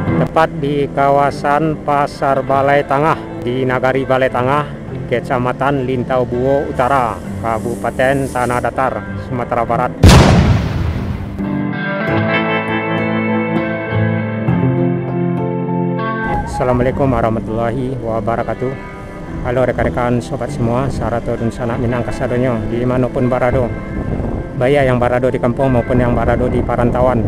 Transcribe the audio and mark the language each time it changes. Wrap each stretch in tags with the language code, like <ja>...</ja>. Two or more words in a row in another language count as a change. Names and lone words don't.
<id>tepat di kawasan Pasar Balai Tangah di Nagari Balai Tangah, Kecamatan Lintau Buo Utara, Kabupaten Tanah Datar, Sumatera Barat.</id> <ar>السلام عليكم ورحمة الله وبركاته.</ar> <id>Halo rekan-rekan sobat semua,</id> <min>Sarato dan sanak minang kasadonyo dimanapun barado, baik yang barado di kampung maupun yang barado di perantauan.</min>